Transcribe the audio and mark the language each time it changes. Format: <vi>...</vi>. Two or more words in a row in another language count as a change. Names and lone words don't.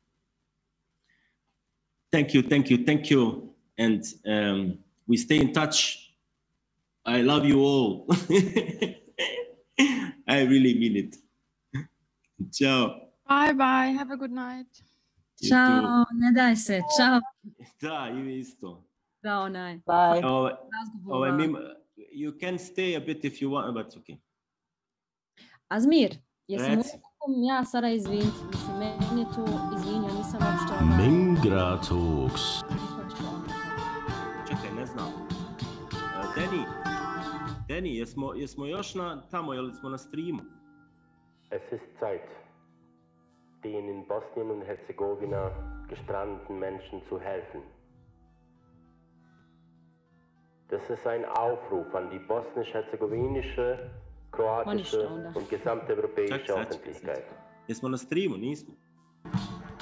<en>Thank you, thank you, thank you. And we stay in touch. I love you all. I really mean it. Ciao. Bye bye. Have a good night.</en> <bs>Ciao, ne daj se, ciao. Da, i vi isto. Da, onaj.</bs> <en>Bye. You can stay a bit if you want, but it's okay.</en> <bs>Azmir, jesi mu ja sada izviniti, mislim, meni je tu izvinio, nisam uopšte Mingratalks. Čekaj, ne znam. Deni, jesmo još tamo, ili smo na streamu?</bs> <de>Es ist Zeit, den in Bosnien und Herzegowina gestrandeten Menschen zu helfen. Das ist ein Aufruf an die bosnisch-herzegowinische, kroatische und gesamte europäische Öffentlichkeit.</de> <bs>Jesmo na streamu, nismo?</bs>